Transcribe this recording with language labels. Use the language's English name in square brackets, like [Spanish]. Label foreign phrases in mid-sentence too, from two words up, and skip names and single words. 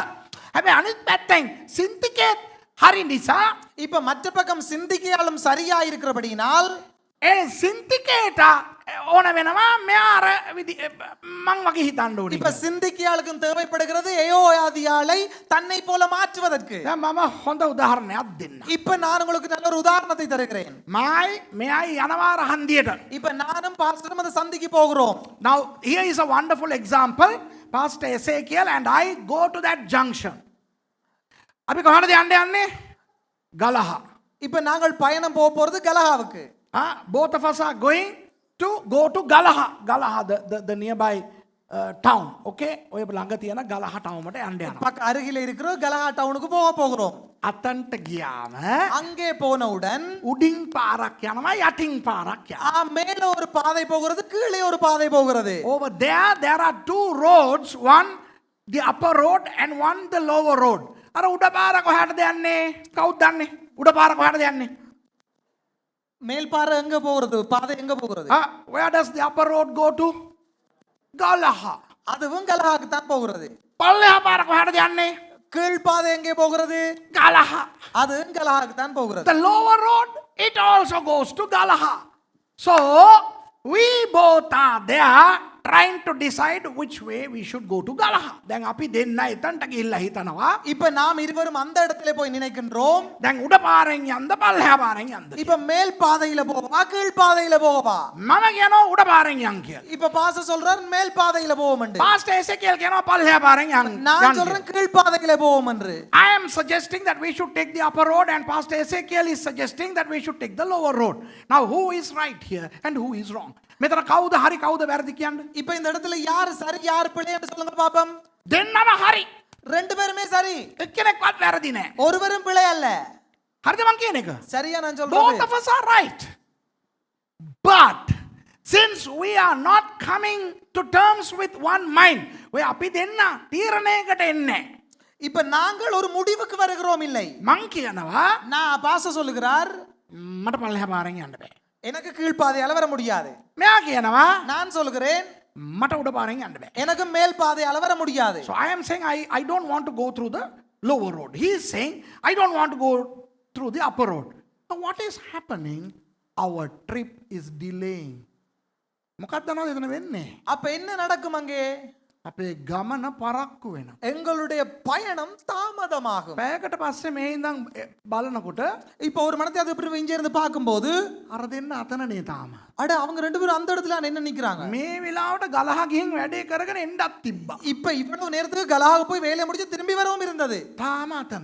[Sinhala] හැබැයි අනිත් පැත්තෙන් Syntyche හරි නිසා [Tamil] இப்ப மற்ற பக்கம் சிந்திக்கையாளும் சரியா இருக்கிறபடியினால் [Sinhala] ඒ Syntycheට ඕන වෙනවා මෙයා අර මං වගේ හිතන්න ඕනේ. [Tamil] இப்ப சிந்திக்கையாளுக்கும் தேவைப்படுகிறது ஏயோதியாளை தன்னை போல மாற்றுவதற்கு. [Sinhala] දැන් මම හොඳ උදාහරණයක් දෙන්න. [Tamil] இப்ப நான் உங்களுக்கு நல்ல ஒரு உதாரணத்தை தருகிறேன். [Sinhala] මෙයයි යනවා රහන්දියට. [Tamil] இப்ப நானும் பாஸ்டரும் அந்த சந்திக்கு போகிறோம். [English] Now here is a wonderful example. Pastor Ezekiel and I go to that junction. [Sinhala] අපි කොහාටද යන්නේ? ගලහ. [Tamil] இப்ப நாங்கள் பயணம் போக போறது கலஹாவுக்கு. [English] Both of us are going to go to Galaha. Galaha, the nearby town. Okay? [Sinhala] ඔය ළඟ තියෙන ගලහ town එකට යන්න යනවා. [Tamil] பக்க அருகில இருக்கிற கலஹா டவுனுக்கு போகிறோம். [Sinhala] අතන්ට ගියාම [Tamil] அங்கே போனவுடன் [Sinhala] උඩින් පාරක් යනවා යටින් පාරක් යනවා. [Tamil] மேல ஒரு பாதை போகிறது, கீழே ஒரு பாதை போகிறது. [English] Over there are two roads, one the upper road and one the lower road. [Sinhala] අර උඩ පාර කොහාටද යන්නේ? කවුද දන්නේ? උඩ පාර කොහාටද යන්නේ? [Tamil] மேல் பாறை எங்க போகிறது? பாதை எங்க போகிறது? [English] Where does the upper road go to? Galaha. [Tamil] அதுவும் கலஹாக்கு தான் போகிறது. [Sinhala] පල්ලෙහා පාර කොහාටද යන්නේ? [Tamil] கீழ் பாதை எங்கே போகிறது? Galaha. அதுவும் கலஹாக்கு தான் போகிறது. [English] The lower road, it also goes to Galaha. So we both are there trying to decide which way we should go to Galaha. [Sinhala] දැන් අපි දෙන්න එතනට ගිහිල්ලා හිතනවා. [Tamil] இப்ப நாம் இருவரும் அந்த இடத்துல போய் நினைக்கின்றோம். [Sinhala] දැන් උඩ පාරෙන් යන්න පල්ලෙහා පාරෙන් යන්න. [Tamil] இப்ப மேல் பாதையில போவா கீழ் பாதையில போவா? [Sinhala] මම කියනවා උඩ පාරෙන් යන්න කියලා. [Tamil] இப்ப பாஸ்டர் சொல்றார் மேல் பாதையில போவோம்ண்டு. [Sinhala] Pastor Ezekiel කියනවා පල්ලෙහා පාරෙන් යන්න. [Tamil] நான் சொல்றேன் கீழ் பாதையில போவோம்ன்று. [English] I am suggesting that we should take the upper road and Pastor Ezekiel is suggesting that we should take the lower road. Now who is right here and who is wrong? [Sinhala] මෙතන කවුද හරි කවුද වැරදි කියන්නේ? [Tamil] இப்ப இந்த இடத்துல யார் சரி யார் பிழைன்னு சொல்லுங்க பாப்போம். [Sinhala] දෙන්නම හරි. [Tamil] ரெண்டு பேருமே சரி. [Sinhala] එක්කෙනෙක්වත් වැරදි නෑ. [Tamil] ஒருவரும் பிழை அல்ல. [Sinhala] හරිද මං කියන එක? [Tamil] சரியா நான் [English] Both [Tamil] சொல்றது? [English] of us are right. But since we are not coming to terms with one mind, we [Sinhala] අපි දෙන්න තීරණයකට එන්නේ. [Tamil] இப்ப நாங்கள் ஒரு முடிவுக்கு வருகிறோம் இல்லை. [Sinhala] මං කියනවා [Tamil] நான் பாஸ்டர் சொல்லுகிறார் [Sinhala] මට පල්ලෙහා පාරෙන් යන්න බෑ. [Tamil] எனக்கு கீழ் பாதையால வர முடியாது. [Sinhala] මෙයා කියනවා [Tamil] நான் சொல்லுகிறேன் [Sinhala] මට උඩ පාරෙන් යන්න බෑ. [Tamil] எனக்கு மேல் பாதையால வர முடியாது. [English] So I am saying I don't want to go through the lower road. He is saying I don't want to go through the upper road. Now what is happening? Our trip is delaying. [Sinhala] මොකක්ද නේද එතන වෙන්නේ? [Tamil] அப்ப என்ன நடக்கும் அங்கே? [Sinhala] අපේ ගමන පරක්කු වෙනවා. [Tamil] எங்களுடைய பயணம் தாமதமாகும். [Sinhala] පැයකට පස්සේ මේ ඉඳන් බලනකොට [Tamil] இப்போ ஒரு மனத்தை அது இப்படி இங்க இருந்து பார்க்கும்போது [Sinhala] අර දෙන්න අතනනේ තාම. [Tamil] அட அவங்க ரெண்டு பேரும் அந்த இடத்துல என்ன நிக்கிறாங்க? [Sinhala] මේ වෙලාවට ගලහ ගිහින් වැඩේ කරගෙන එන්නත් තිබ්බා. [Tamil] இப்ப இவ்வளவு நேரத்துக்கு கலாக போய் வேலையை முடிச்சு திரும்பி வரவும் இருந்தது. [Sinhala] තාම අතන.